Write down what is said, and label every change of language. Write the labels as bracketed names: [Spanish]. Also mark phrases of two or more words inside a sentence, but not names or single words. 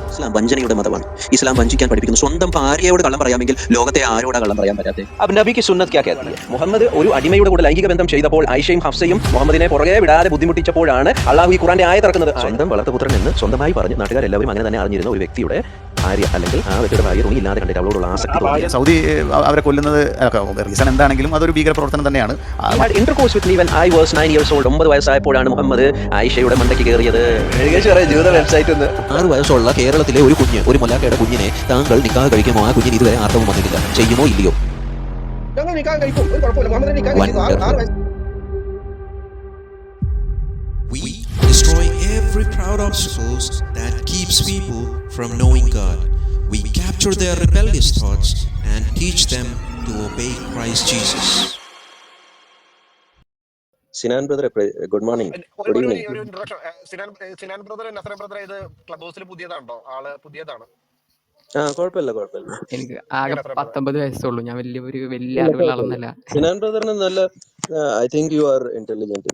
[Malayalam] ഇസ്ലാം വഞ്ചനയുടെ മതമാണ്. ഇസ്ലാം വഞ്ചിക്കാൻ പഠിപ്പിക്കുന്നു. സ്വന്തം ഭാര്യയോട് കള്ളം പറയാമെങ്കിൽ ലോകത്തെ ആരോടാ കള്ളം പറയാൻ പറ്റാതെ? [Hindi] अब नबी की सुन्नत क्या कहती है? [Malayalam] മുഹമ്മദ് ഒരു അടിമയുടെ കൂടെ ലൈംഗിക ബന്ധം ചെയ്തപ്പോൾ ഐഷയും ഹഫ്സയും മുഹമ്മദിനെ പുറകെ വിടാതെ ബുദ്ധിമുട്ടിച്ചപ്പോഴാണ് അള്ളാഹു ഈ ഖുറാന്റെ ആയത്ത് ഇറക്കുന്നത്. സ്വന്തം വളർത്തുപുത്രൻ എന്ന് സ്വന്തമായി പറഞ്ഞ് നാട്ടുകാരെല്ലാവരും അങ്ങനെ തന്നെ അറിഞ്ഞിരുന്ന ഒരു വ്യക്തിയുടെ ഭാര്യ അല്ലെങ്കിൽ ആ വ്യക്തിയുടെ ഭാര്യ തുണിയില്ലാതെ കണ്ടിട്ട് അവളോടുള്ള ആസക്തി. സൗദി അവരെ കൊല്ലുന്നത് റീസൺ എന്താണെങ്കിലും അതൊരു ഭീകര പ്രവർത്തനം തന്നെയാണ്. [English] intercourse with me when I was 9 years old. [Malayalam] 9 വയസ്സായപ്പോഴാണ് മുഹമ്മദ് ആയിഷയുടെ മണ്ടയ്ക്ക് കയറിയത്. ജീവിത വെബ്സൈറ്റ് 6 വയസ്സുള്ള കേരളത്തിലെ ഒരു കുഞ്ഞ്, ഒരു മുലാക്കയുടെ കുഞ്ഞിനെ താങ്കൾ നിക്കാഹ് കഴിക്കുമോ? ആ കുഞ്ഞിന് ഇതുവരെ ആർത്തവം വന്നിട്ടില്ല. ചെയ്യുമോ ഇല്ലയോ? [English] We destroy every proud obstacles that keeps people from knowing God. We capture their rebellious thoughts and teach them to obey Christ Jesus. [Malayalam] സിനാൻ ബ്രദർ, [English] good morning. good evening. [Malayalam] സിനാൻ ബ്രദർ, നസറ ബ്രദർ, ഇത് ക്ലബ് ഹൗസിൽ പുതിയതാണോ? ആള് പുതിയതാണ്. കുഴപ്പമില്ല. എനിക്ക് ആകെ 19 വയസ്സുള്ളൂ. ഞാൻ വലിയ അറിവുള്ള ആളൊന്നല്ല. സിനാൻ ബ്രദറിന് നല്ല, [English] I think you are intelligent.